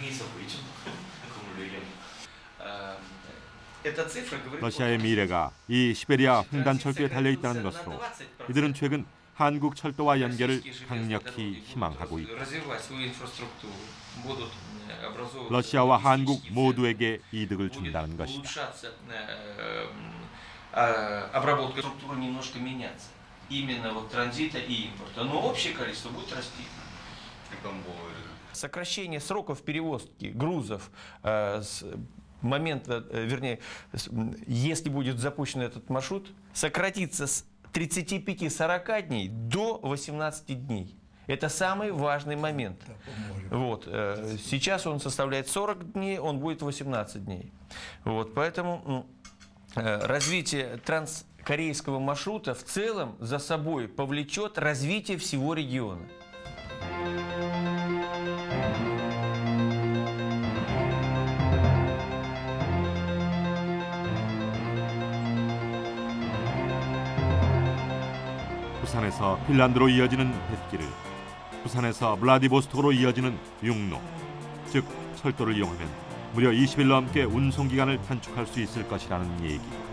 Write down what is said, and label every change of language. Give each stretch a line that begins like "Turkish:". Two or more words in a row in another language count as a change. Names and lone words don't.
Korean: 러시아의 미래가 이 시베리아 횡단 철도에 달려 있다는 것으로 이들은 최근 한국 철도와 연결을 강력히 희망하고 있다. 러시아와 한국 모두에게 이득을 준다는 것이다.
Russian: Сокращение сроков перевозки грузов с момента, вернее, если будет запущен этот маршрут, сократится с 35-40 дней до 18 дней. Это самый важный момент. Вот. Сейчас он составляет 40 дней, он будет 18 дней. Вот. Поэтому развитие транскорейского маршрута в целом за собой повлечет развитие всего региона.
Korean: 부산에서 핀란드로 이어지는 뱃길을 부산에서 블라디보스톡으로 이어지는 육로, 즉 철도를 이용하면 무려 20일 넘게 운송 기간을 단축할 수 있을 것이라는 얘기.